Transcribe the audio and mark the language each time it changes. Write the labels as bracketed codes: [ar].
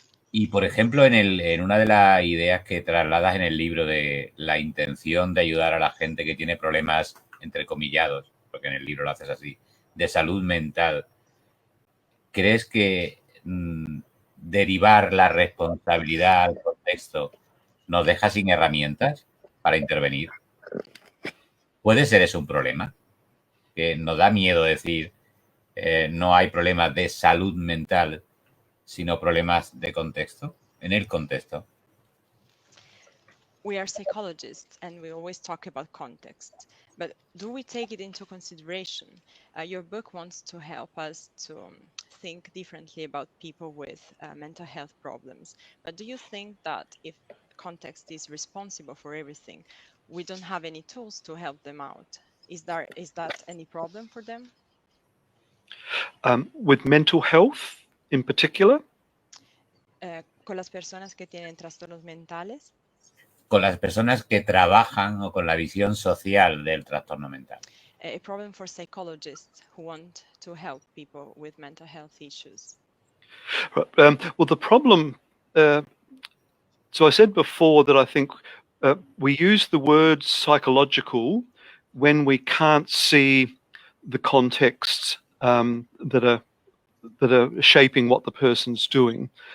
[es] Y, por ejemplo, en una de las ideas que trasladas en el libro de la intención de ayudar a la gente que tiene problemas, entrecomillados, porque en el libro lo haces así, de salud mental, ¿crees que derivar la responsabilidad al contexto nos deja sin herramientas para intervenir? ¿Puede ser eso un problema? Que nos da miedo decir no hay problemas de salud mental, sino problemas de contexto, en el contexto. [en] We are psychologists and we always talk about context, but do we take it into consideration? Your book wants to help us to think differently about people with mental health problems, but do you think that if context is responsible for everything, we don't have any tools to help them out? Is that any problem for them? With mental health in particular? [es] Con las personas que tienen trastornos mentales. Con las personas que trabajan o con la visión social del trastorno mental. [en] A problem for psychologists who want to help people with mental health issues. Well, the problem, so I said before that I think we use the word psychological when we can't see the contexts that are shaping what the person's doing.